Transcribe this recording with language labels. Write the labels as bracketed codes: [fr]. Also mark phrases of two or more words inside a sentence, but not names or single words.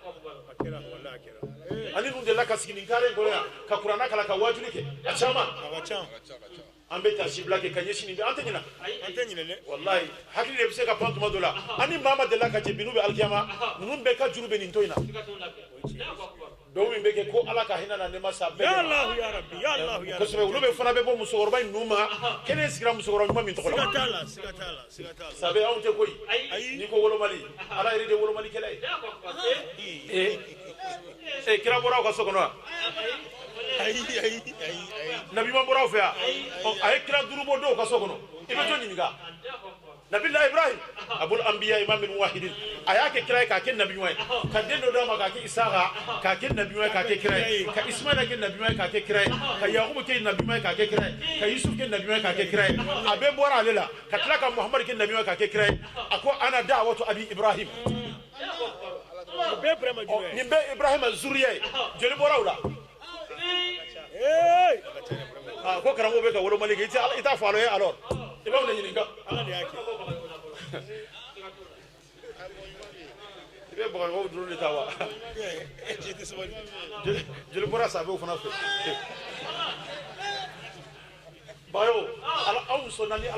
[bm] ani ninnu delila ka sigi nin kare in kɔnɔ yan ka kuranna kalan ka wajuli kɛ a caman an bɛ taa sibila kɛ ka ɲɛsin nin bɛ an tɛ ɲinɛ dɛ wallahi hakili de bɛ se ka pan tuma dɔ la an ni maa ma delila ka jɛ bi n'u bɛ alikiyama ninnu bɛɛ ka juru bɛ nin to in na dɔw min bɛ kɛ ko Ala ka hinɛ na ne ma sa bɛɛ kosɛbɛ olu bɛ fana bɛ bɔ musokɔrɔba in ninnu ma kɛnɛ sigira musokɔrɔba ɲuman min tɔgɔ la sabu anw tɛ koyi n'i ko wolomali Ala yɛrɛ de ye wolomalikɛla ye kira bɔra aw ka so kɔnɔ wa nabi man bɔra aw fɛ yan a ye kira 5 bɔ dɔw ka so kɔnɔ i bɛ jɔn ɲininka Nabilahi Ibrahim abul [ar] أنبياء إمام الواحدين [bm] a y'a kɛ kira ye k'a kɛ nabi ɲuman ye ka den dɔ d'a ma k'a kɛ Isaka k'a kɛ nabi ɲuman ye k'a kɛ kira ye ka Ismaila kɛ nabi ɲuman ye k'a kɛ kira ye ka Yakubu kɛ nabi ɲuman ye k'a kɛ kira ye ka Yusuf kɛ nabi ɲuman ye k'a kɛ kira ye a bɛɛ bɔra ale la ka tila ka Muhammad kɛ nabi ɲuman ye k'a kɛ kira ye a ko [ar] أنا دعوة أبي إبراهيم [bm] nin bɛɛ Ibrahima zuriya ye joli bɔra o la ko karamɔgɔ bɛ ka wolomali kɛ i t'a fɔ alo ye alors i b'aw de ɲininka Ala de y'a kɛ i bɛ bagakaw duru de ta wa joli bɔra sabew fana fɛ bayo anw sɔnna ni